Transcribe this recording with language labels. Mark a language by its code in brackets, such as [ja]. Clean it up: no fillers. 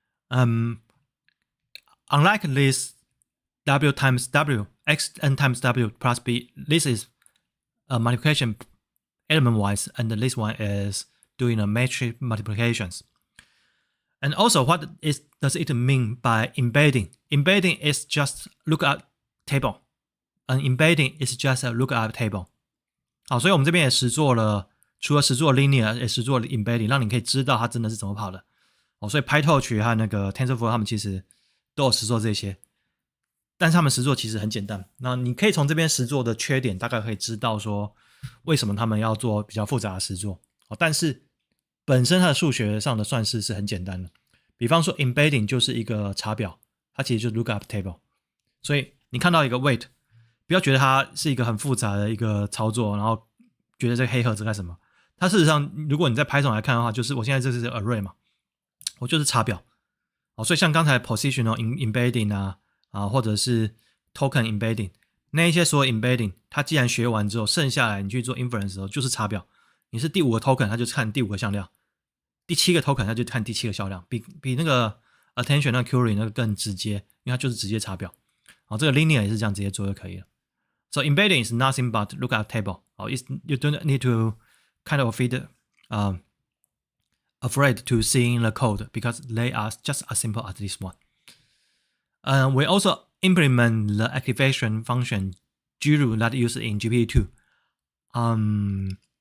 [en] Unlike this W times W, Xn times W plus B, this is a multiplication element-wise, and this one is doing a matrix multiplications. And also, what does it mean by embedding? Embedding is just lookup table. And embedding is just a lookup table. [zh] 好，所以我们这边也实做了，除了实做 linear， 也实做了 embedding， 让你可以知道它真的是怎么跑的。所以 PyTorch 和那个 TensorFlow 他们其实都有实做这些，但是他们实做其实很简单。那你可以从这边实做的缺点，大概可以知道说为什么他们要做比较复杂的实做。但是本身它的数学上的算式是很简单的。比方说 embedding 就是一个查表，它其实就是 lookup table。所以你看到一个 weight， 不要觉得它是一个很复杂的一个操作，然后觉得这个黑盒子干什么？它事实上，如果你在 Python 来看的话，就是我现在这是 array 嘛，我就是查表。所以像刚才 positional embedding 或者是 token embedding 那一些所有 embedding， 它既然学完之后，剩下来你去做 inference 的时候就是查表。你是第5个 token， 它就看第5个向量；第7个 token， 它就看第7个向量。比那个 attention 那个 query 那个更直接，因为它就是直接查表。这个 linear 也是这样直接做就可以了。 [en] So embedding is nothing but lookup table. You don't need to kind of afraid to seeing the code because they are just as simple as this one. We also implement the activation function Guru that used in GPT-2.